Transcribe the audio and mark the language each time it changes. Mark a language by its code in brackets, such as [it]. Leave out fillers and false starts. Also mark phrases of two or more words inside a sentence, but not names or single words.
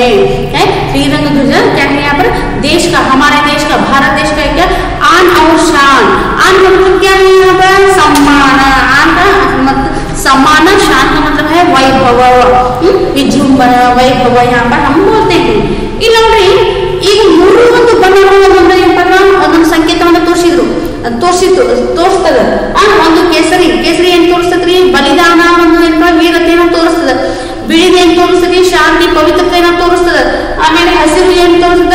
[hi] त्रिरंग ध्वज क्या है यहाँ पर? देश का, हमारे देश का, भारत देश का क्या आन और शान. आन का मतलब क्या है यहाँ पर? सम्मान. आन का मतलब सम्मान, शान का मतलब है वैभव, विजृंभण, वैभव यहाँ पर हम बोलते हैं. [kn] ಇಲ್ಲಿ ನೋಡ್ರಿ ಈಗ ಮೂರು ಒಂದು ಬಣ್ಣಗಳನ್ನು ಒಂದೊಂದು ಸಂಕೇತವನ್ನು ತೋರಿಸ್ತದ. ಒಂದು ಕೇಸರಿ ಏನ್ ತೋರಿಸ್ತದ್ರಿ? ಬಲಿದಾನ, ಒಂದು ಏನಪ್ಪ ವೀರತೆಯನ್ನು ತೋರಿಸ್ತದ. ಬಿಳಿದ ಏನ್ ತೋರಿಸ್ತದೆ? ಶಾಂತಿ, ಪವಿತ್ರತೆಯನ್ನು ತೋರಿಸ್ತದ. ಆಮೇಲೆ ಹಸಿರು ಏನ್ ತೋರಿಸ್ತದ?